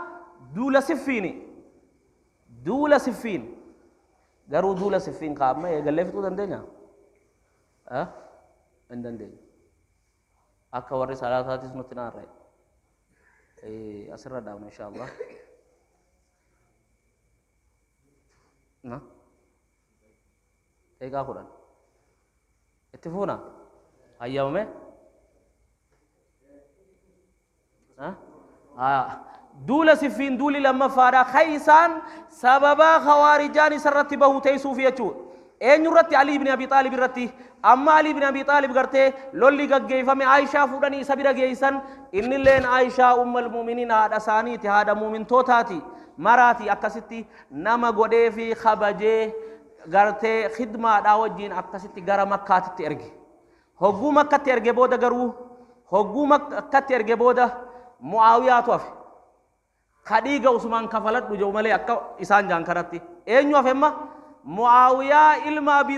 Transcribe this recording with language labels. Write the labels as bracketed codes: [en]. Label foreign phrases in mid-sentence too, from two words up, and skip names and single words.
[om] duula siffiin garuu duula siffiin kaa'amma eegallee fixuu dandeenya hin dandeenya akka warri salaataatis nutti naarra'e asirra dhaabna inshaallah eegaa kudhan itti fuuna hayyamame duula siffiin duuli lammaffaadha kaysaan sababaa khawaarijaan isarratti bahu teessuuf jechuudha eenyurratti Ali ibn Abi Talib irratti amma Ali ibn Abi Talib gartee lolli gaggeeffame Aishaa fuudhanii isa bira geessan innilleen Aishaa [ar] أم المؤمنين [om] haadha isaaniiti haadha mu'mintootaati maraati akkasitti nama godhee fi kabajee gartee khidmaadhaa wajjiin akkasitti gara Makkaatitti erge hogguu Makkatti erge booda garuu hogguu Makkatti erge booda Mu'aawiyaatu hafe kadhiiga Usmaan kafaladhu jedhu malee akka isaan jaan kanatti eenyu hafe amma Mu'aawiyaa ilma Abi